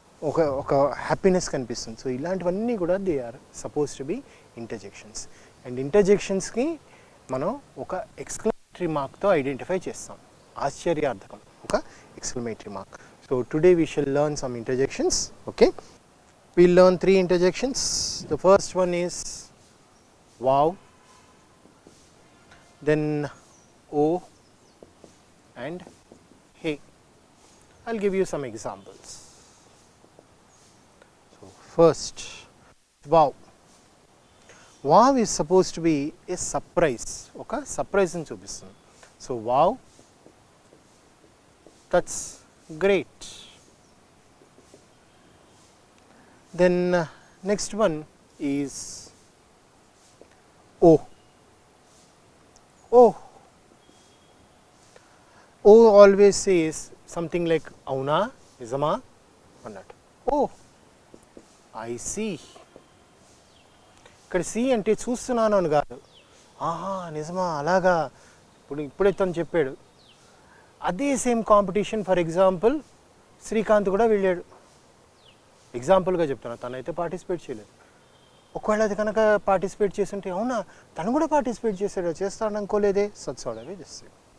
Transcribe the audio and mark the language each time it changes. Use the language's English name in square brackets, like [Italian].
[Telugu] ఒక హ్యాపీనెస్ కనిపిస్తుంది. సో ఇలాంటివన్నీ కూడా [English] They are suppose to be interjections. [Telugu] And ఇంటర్జెక్షన్స్కి మనం ఒక ఎక్స్క్లమేటరీ మార్క్తో ఐడెంటిఫై చేస్తాం, ఆశ్చర్యార్థకం, ఒక exclamatory mark. [English] So today we shall learn some interjections. Okay, we'll learn 3 interjections. The first one is wow, then oh, and hey. I'll give you some examples. So first, wow. Wow is supposed to be a surprise. Okay, surprise in [Telugu] చూపిస్తుంది. [English] So wow, that's great. Then next one is oh. Oh. Oh always says something like [Telugu] అవునా, నిజమా అన్నట్టు. [English] Oh, I see. [Telugu] ఇక్కడ C అంటే చూస్తున్నాను అని కాదు, ఆహా నిజమా అలాగా, ఇప్పుడే తను చెప్పాడు. అదే same competition for example Srikanth కూడా వెళ్ళాడు. ఎగ్జాంపుల్గా చెప్తున్నా, తనైతే పార్టిసిపేట్ చేయలేదు. ఒకవేళ అది కనుక పార్టిసిపేట్ చేస్తుంటే అవునా తను కూడా పార్టిసిపేట్ చేశాడు, చేస్తాడు అనుకోలేదే, సత్సోడవే చేస్తాడు.